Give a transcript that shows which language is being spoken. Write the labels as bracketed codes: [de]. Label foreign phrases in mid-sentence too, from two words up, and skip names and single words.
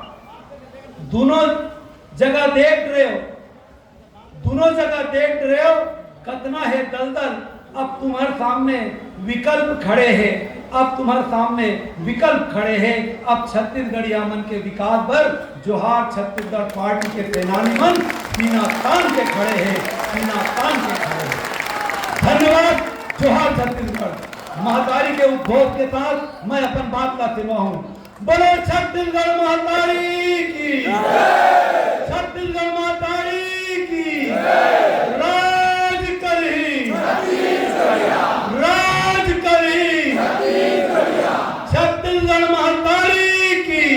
[hi] दोनों जगह देख रहे हो, दोनों जगह देख रहे हो कितना है दलदल। अब तुम्हारे सामने विकल्प खड़े हैं, अब तुम्हारे सामने विकल्प खड़े हैं। अब छत्तीसगढ़िया मन के विकास पर जोहार छत्तीसगढ़ पार्टी के सेनानी मन सीना तान के खड़े हैं, सीना तान के खड़े हैं। धन्यवाद। जोहार छत्तीसगढ़। महतारी के उद्घोष के साथ मैं अपन बात का सेवा हूं। बोलो छत्तीसगढ़ महतारी की, छत्तीसगढ़ महतारी की। राज करी, राज करी छत्तीसगढ़ महतारी की।